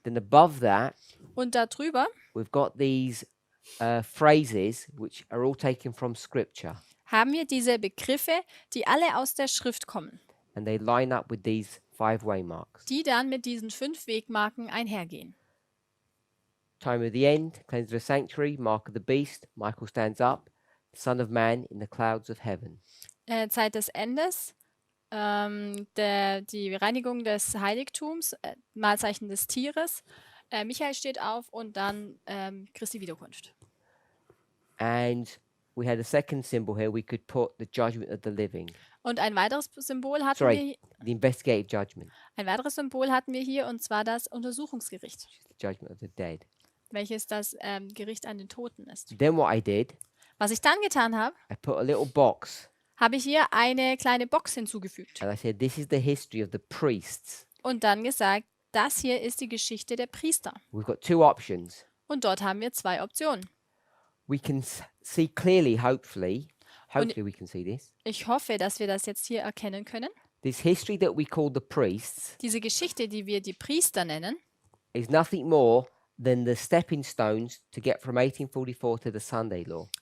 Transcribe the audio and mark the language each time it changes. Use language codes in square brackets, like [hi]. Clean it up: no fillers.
[en] Then above that, [de] Und darüber [en] we've got these phrases which are all taken from Scripture, [de] haben wir diese Begriffe, die alle aus der Schrift kommen, [en] and they line up with these 5 waymarks. [de] die dann mit diesen 5 Wegmarken einhergehen. [en] Time of the end, cleanse of the sanctuary, mark of the beast, Michael stands up, Son of Man in the clouds of heaven. [de] Zeit des Endes, die Reinigung des Heiligtums, Mahlzeichen des Tieres, Michael steht auf und dann Christi Wiederkunft. [en] And we had a second symbol here. We could put the judgment of the living. [de] Und ein weiteres Symbol hatten [en] Sorry, the investigative judgment, [de] wir hier, und zwar das Untersuchungsgericht, [en] which is the judgment of the dead. [de] welches das Gericht an den Toten ist. [en] Then what I did, [de] Was ich dann getan habe, [en] I put a little box [de] habe ich hier eine kleine Box hinzugefügt [en] and I said, this is the history of the priests. [de] und dann gesagt, das hier ist die Geschichte der Priester. [en] We've got 2 options. [de] Und dort haben wir 2 Optionen. [en] We can see clearly, hopefully we can see this. [de] Ich hoffe, dass wir das jetzt hier erkennen können. [en] This history that we call the priests [de] Diese Geschichte, die wir die Priester nennen, [en] is nothing more than the stepping stones to get from 1844 to the Sunday law.